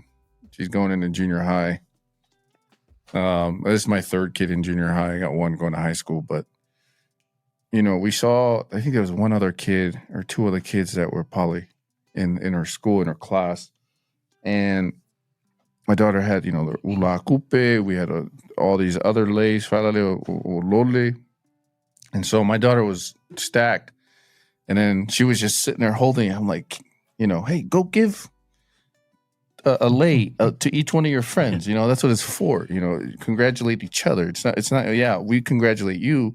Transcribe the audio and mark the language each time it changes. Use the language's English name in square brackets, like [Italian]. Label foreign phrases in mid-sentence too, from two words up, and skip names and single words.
[English] She's going into junior high. This is my 3rd kid in junior high. I got one going to high school, but you know, we saw. I think there was one other kid or 2 other kids that were poly in her school in her class, and my daughter had, you know, the [Tongan] ula kupe. [English] We had all these other Leis, [Tongan] falale o lole. [English] And so my daughter was stacked. And then she was just sitting there holding it. I'm like, you know, hey, go give a lei to each one of your friends. You know, that's what it's for. You know, congratulate each other. It's not, yeah, we congratulate you.